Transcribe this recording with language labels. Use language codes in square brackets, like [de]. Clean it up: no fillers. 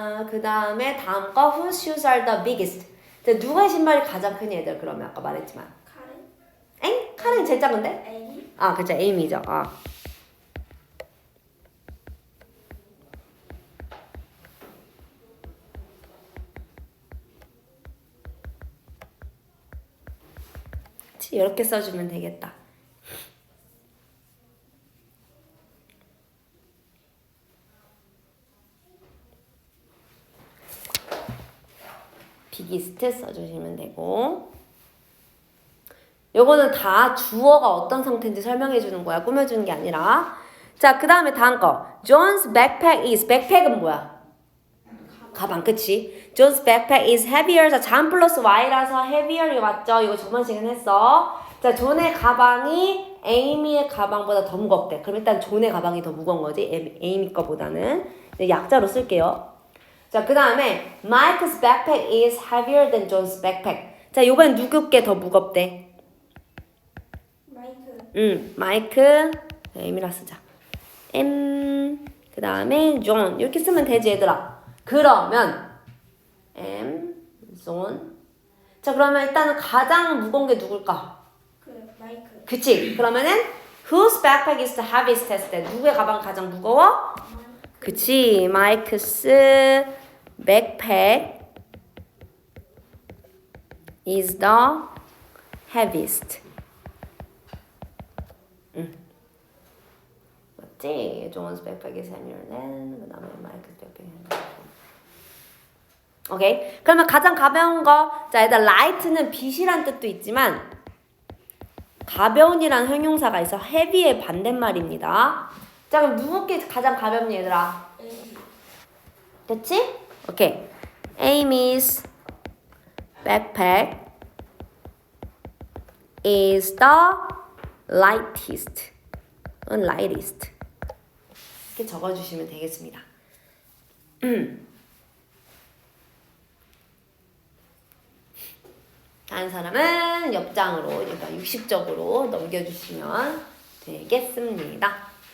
[ko] 그 다음에 다음 거 [en] whose shoes are the biggest. [ko] 누구의 신발이 가장 크니 얘들? 그러면 아까 말했지만 카렌? 엥? 카렌 제일 작은데? 에이미? 그쵸. 에이미죠. 이렇게 써주면 되겠다. 비기스트 써주시면 되고 요거는 다 주어가 어떤 상태인지 설명해 주는 거야. 꾸며주는 게 아니라. 자, 그 다음에 다음 거. [en] John's backpack is. [ko] 백팩은 뭐야? 가방, 그치? [en] John's backpack is heavier. [ko] 자, 잠 플러스 Y라서 heavier 이거 맞죠? 이거 저번 시간에 했어. 자, 존의 가방이 에이미의 가방보다 더 무겁대. 그럼 일단 존의 가방이 더 무거운 거지. 에이미 거보다는. 약자로 쓸게요. 자, 그 다음에 [en] Mike's backpack is heavier than John's backpack. [ko] 자, 요번엔 누구께 더 무겁대? 마이크. 마이크. 에이미라 쓰자. 그 다음에 존. 이렇게 쓰면 되지, 얘들아. 그러면 존. 자, 그러면 일단은 가장 무거운 게 누굴까? 마이크. 그치? 그러면은 [en] whose backpack is the heaviest [ko] 했을 때 누구의 가방이 가장 무거워? 그치? [en] Mike's backpack is the heaviest. [ko] 맞지? [en] John's backpack is heavier than [ko] 그 다음에 [en] Mike's backpack is heavier. [ko] 오케이? 그러면 가장 가벼운 거. 자, 일단 light는 빛이란 뜻도 있지만 가벼운이란 형용사가 있어. heavy의 반대말입니다. 자, 그럼 누구께 가장 가볍니 얘들아? 에이미. 됐지? 오케이. [en] Amy's backpack is the lightest. lightest. [ko] 이렇게 적어주시면 되겠습니다. 다른 사람은 옆장으로, 그러니까 60쪽으로 넘겨주시면 되겠습니다.